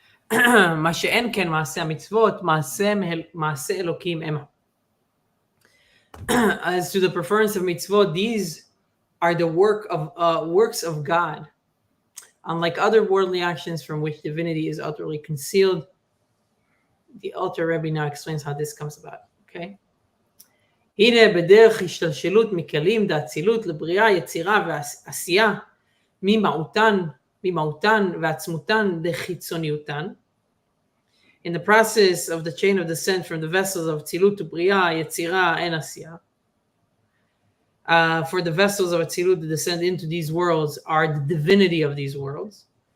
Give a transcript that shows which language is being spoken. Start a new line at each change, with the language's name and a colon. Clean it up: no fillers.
Hebrew: מה שאין כן מעשה המצוות, מעשה אלוקים המה.
English: As to the preference of mitzvot, these are the works of God. Unlike other worldly actions from which divinity is utterly concealed, the Alter Rebbe now explains how this comes about. Okay.
Hebrew: הנה בדרך השתלשלות מכלים דאצילות לבריאה, יצירה ועשייה, ממהותן ועצמותן דחיצוניותן.
English: In the process of the chain of descent from the vessels of Atzilut to Bria, Yetzirah, and Asiyah. For the vessels of Atzilut to descend into these worlds are the divinity of these worlds.